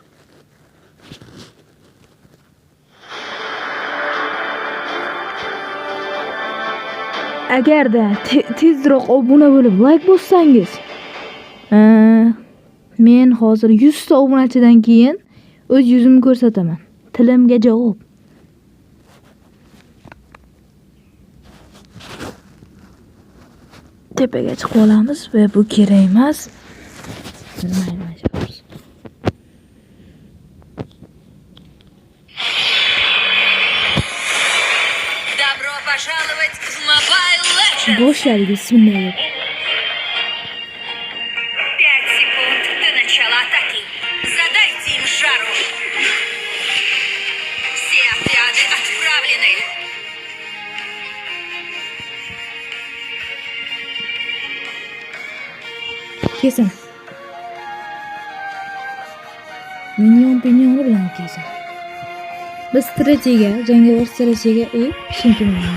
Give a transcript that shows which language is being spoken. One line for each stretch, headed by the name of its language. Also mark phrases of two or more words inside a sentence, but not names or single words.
Uzbek: Agarda tezroq obuna bo'lib like bossangiz, men hozir 100 ta obunachidan keyin o'z yuzimni ko'rsataman. Tilimga javob. Tepaga chiqib olamiz va bu kerak emas.
Russian: Добро пожаловать в Mobile Legends!
Uzbek: Boshladik, bismillah.
Russian: 5 секунд до начала атаки. Задайте им жару. Все отряды отправлены.
Uzbek: Kesin. Minyon bilan kesin. Biz jangovar strategiyaga chempionlar.